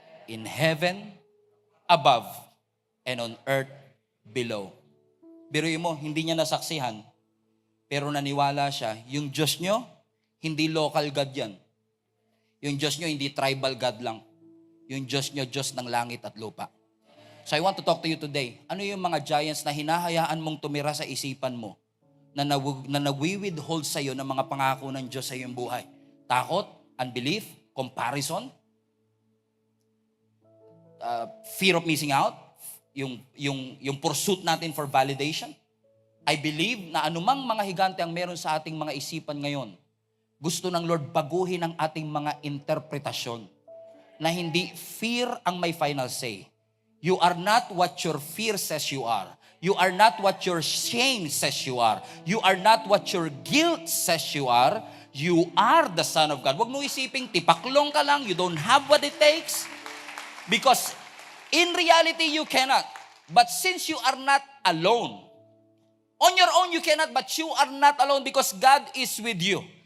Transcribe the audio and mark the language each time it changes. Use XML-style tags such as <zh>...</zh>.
<en>In heaven above and on earth below.</en> <tl>Biruin mo, hindi niya nasaksihan, pero naniwala siya, yung Diyos nyo, hindi local God yan. Yung Diyos nyo, hindi tribal God lang. Yung Diyos nyo, Diyos ng langit at lupa.</tl> <en>So I want to talk to you today.</en> <tl>Ano yung mga giants na hinahayaan mong tumira sa isipan mo na nawi-withhold sa iyo ng mga pangako ng Diyos sa iyong buhay? Takot,</tl> <en>unbelief, comparison, fear of missing out,</en> <tl>yung</tl> <en>pursuit</en> <tl>natin</tl> <en>for validation. I believe</en> <tl>na anumang mga higante ang meron sa ating mga isipan ngayon, gusto ng Lord baguhin ang ating mga interpretasyon na hindi fear ang may</tl> <en>final say. You are not what your fear says you are. You are not what your shame says you are. You are not what your guilt says you are. You are the Son of God.</en> <tl>Huwag mo isiping tipaklong ka lang,</tl> <en>you don't have what it takes. Because in reality, you cannot. But since you are not alone, on your own you cannot, but you are not alone because God is with you.</en>